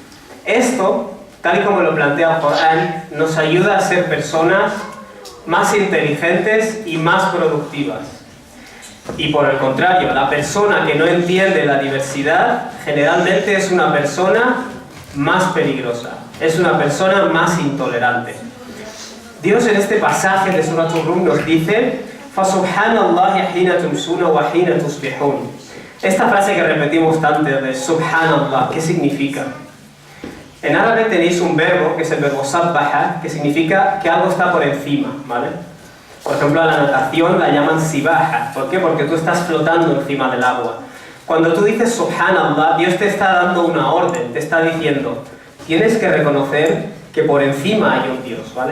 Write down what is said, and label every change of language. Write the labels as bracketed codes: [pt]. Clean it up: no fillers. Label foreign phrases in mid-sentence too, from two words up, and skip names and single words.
[es] Esto, tal y como lo plantea el Corán, nos ayuda a ser personas más inteligentes y más productivas. Y por el contrario, la persona que no entiende la diversidad generalmente es una persona más peligrosa, es una persona más intolerante. Dios en este pasaje de Surah Ar-Rum nos dice [ar] فَسُبْحَانَ حِينَ تُمْسُونَ وَحِينَ تُصْبِحُونَ. [es] Esta frase que repetimos tanto de Subhanallah, ¿qué significa? En árabe tenéis un verbo, que es el verbo sabbaha, que significa que algo está por encima, ¿vale? Por ejemplo, a la natación la llaman sibaha. ¿Por qué? Porque tú estás flotando encima del agua. Cuando tú dices Subhanallah, Dios te está dando una orden, te está diciendo, tienes que reconocer que por encima hay un Dios, ¿vale?